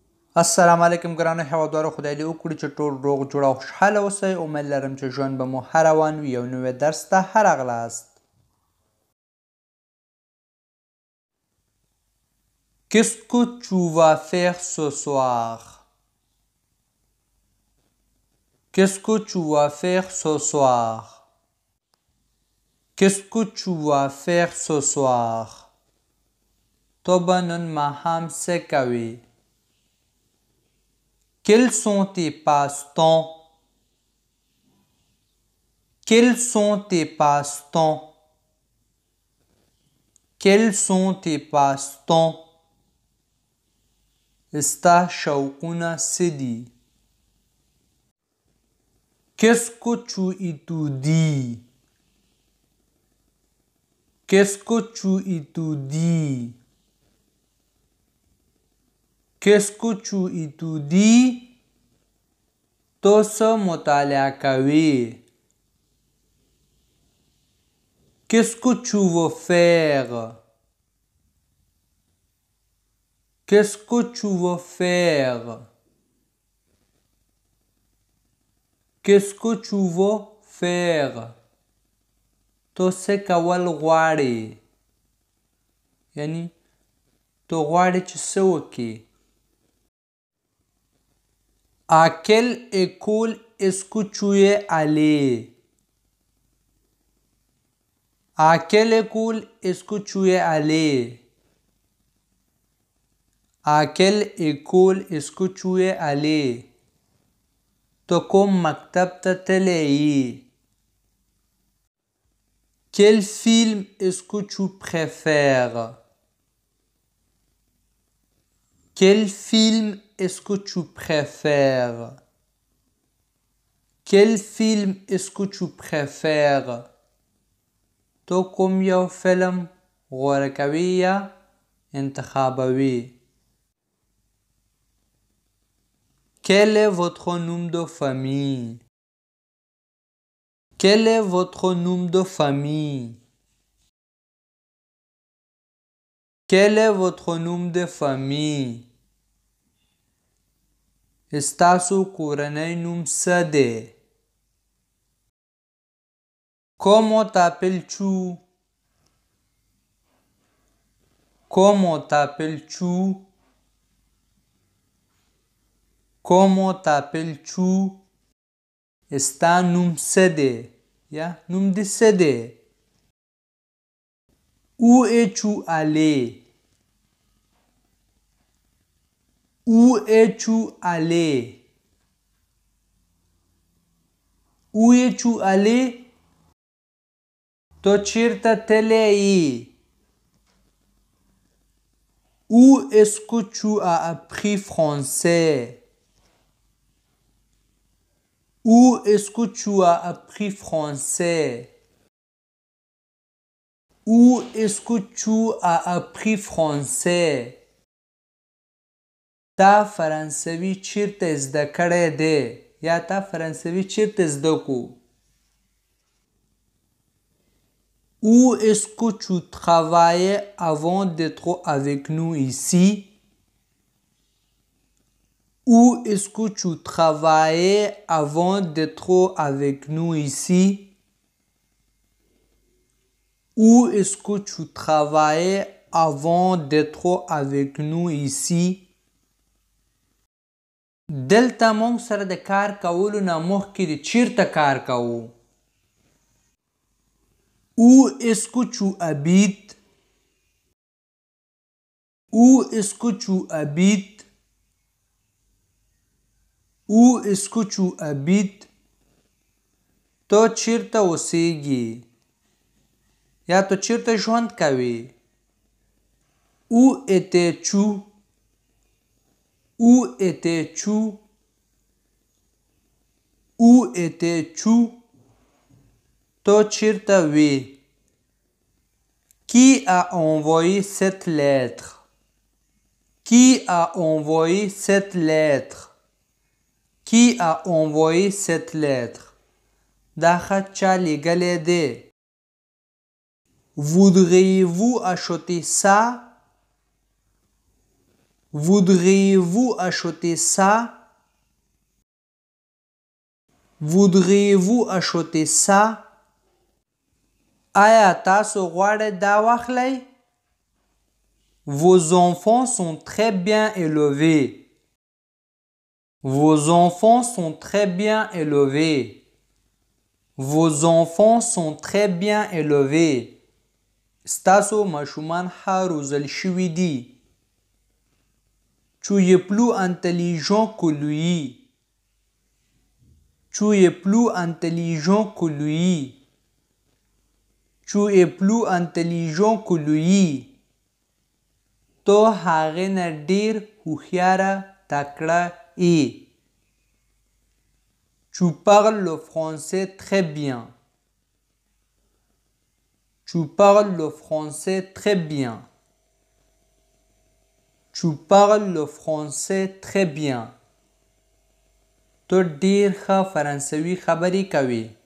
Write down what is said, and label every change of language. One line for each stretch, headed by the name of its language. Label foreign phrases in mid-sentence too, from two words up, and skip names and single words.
Pashto: السلام علیکم ګرانو هیوادوالو، خدای دې وکړي چې ټول روغ جوړ او خوشحاله اوسئ. امید لرم چې ژوند به مو ښه روان وي. یو نوی درس ته ښه راغلاست.
French: Qu'est-ce que tu vas faire ce soir? Qu'est-ce que tu vas faire ce soir? Qu'est-ce que tu vas faire ce soir?
Pashto: تو به نن ماښام څه کوې؟
French: Quels sont tes passe-temps? Quels sont tes passe-temps? Quels sont tes passe-temps?
Pashto: ستا شوقونه څه دي؟
French: Qu'est-ce que tu étudies? Qu'est-ce que tu étudies? Qu'est-ce que tu étudies?
Pashto: تو څه مطالعه کوې؟
French: Qu'est-ce que tu veux faire? Qu'est-ce que tu veux faire? Qu'est-ce que tu veux faire?
Pashto: تو څه کول غواړې؟ یعنی تو غواړې چې څه وکړې؟
French: À quelle école est-ce que tu es allé? À quelle école est-ce que tu es allé? À quelle école est-ce que tu es allé?
Pashto: تو کوم مکتب ته تللی یې؟
French: Quel film est-ce que tu préfères? Quel film est-ce que tu préfères? Quel film est-ce que tu préfères?
Pashto: تو کوم یو فلم غوره کوي یا انتخابوي؟
French: Quel est votre nom de famille? Quel est votre nom de famille? Quel est votre nom de famille?
Pashto: ستاسو کورنۍ نوم څه دی؟
French: Comment t'appelles-tu? Comment t'appelles-tu? Comment t'appelles-tu?
Pashto: ستا نوم څه دی؟ یا نوم دې څه دی؟
French: Où es-tu allé? Où es-tu allé? Où es-tu allé?
Pashto: تو چیرته تللی یې؟
French: Où est-ce que tu as appris français? Où est-ce que tu as appris français? Où est-ce que tu as appris français?
Pashto: تا فرانسوي چیرته زده کړی دی؟ یا تا فرانسوي چیرته زده کو؟
French: Où est-ce que tu travaillais avant d'être avec nous ici? Où est-ce que tu travaillais avant d'être avec nous ici? Où est-ce que tu travaillais avant d'être avec nous ici?
Pashto: دلته موږ سره د کار کولو نه مخکې د چیرته کار کوو؟
French: Où est-ce que tu habites? Où est-ce que tu habites? Où est-ce que tu habites?
Pashto: تو چیرته اوسیږي؟ یا تو چیرته ژوند کوې؟
French: Où étais-tu? Où étais-tu? Où étais-tu?
Pashto: تو چیرته وې؟
French: Qui a envoyé cette lettre? Qui a envoyé cette lettre? Qui a envoyé cette lettre?
Pashto: دا خط چا لیږلی دی؟
French: Voudriez-vous acheter ça? Voudriez-vous acheter ça? Voudriez-vous acheter ça?
Pashto: آیا تاسو غواړئ دا واخلئ؟
French: Vos enfants sont très bien élevés. Vos enfants sont très bien élevés. Vos enfants sont très bien élevés.
Pashto: ستاسو ماشومان ښه روزل شوي دي.
French: Tu es plus intelligent que lui. Tu es plus intelligent que lui. Tu es plus intelligent que lui.
Pashto: تو هغې نه ډېر هوښیاره تکړه یې.
French: Tu parles le français très bien. Tu parles le français très bien. Tu parles le français très bien.
Pashto: تو ډېر ښه فرانسوي خبرې کوې.